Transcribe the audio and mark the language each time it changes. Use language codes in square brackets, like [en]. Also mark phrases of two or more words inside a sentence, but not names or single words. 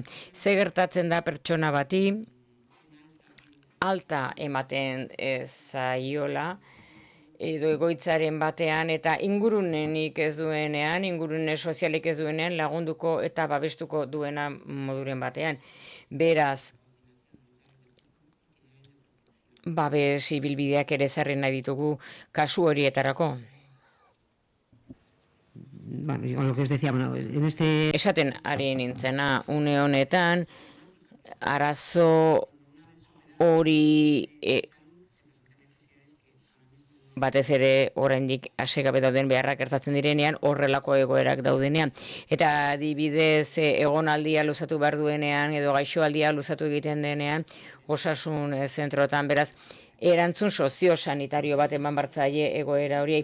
[eu] Ze gertatzen da pertsona bati alta ematen zaiola edo egoitzaren batean eta ingurunenik ez duenean, ingurune sozialik ez duenean lagunduko eta babestuko duena moduren batean. Beraz, babes ibilbideak ere ezarri nahi ditugu kasu horietarako. Bueno, [es] yo lo que os decía, bueno, en este... [eu] Esaten ari nintzena une honetan, arazo hori batez ere oraindik hasegabe dauden beharrak gertatzen direnean, horrelako egoerak daudenean. Eta adibidez egonaldia luzatu behar duenean edo gaixoaldia luzatu egiten denean osasun zentrotan, beraz, erantzun soziosanitario bat eman bartzaile egoera horiei.